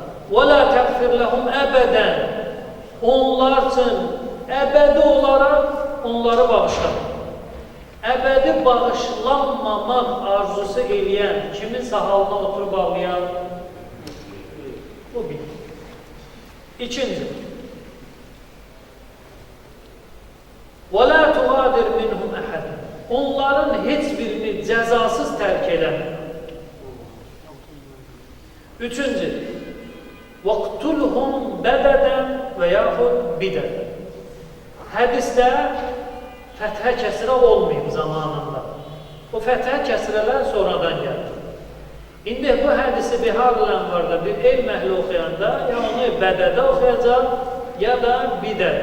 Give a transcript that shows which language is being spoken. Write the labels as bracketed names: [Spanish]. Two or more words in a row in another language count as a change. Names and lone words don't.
[Arabic] ولا تغفر لهم أبدا. [Azerbaijani] Onlar üçün əbədi olaraq onları bağışlar. Əbədi bağışlanmamaq arzusu eləyən, kimin sahalına oturub ağlayan? Bu bir. İkinci. [Arabic] وَلَا تُغَادِرْ مِنْهُمْ أَحَدٍ. [Azerbaijani] onların heç birini cəzasız tərk eləmir. Üçüncü, [Arabic] وَقْتُلْهُمْ بَدَدًا [Azerbaijani] və yaxud bidədən. Hədisdə fəthə kəsrə olmayıb zamanında. O fəthə kəsrələr sonradan gəlir. İndi bu hədisi biharla var da bir elm əhli oxuyanda ya onu bədədə oxuyacaq ya da bidəd.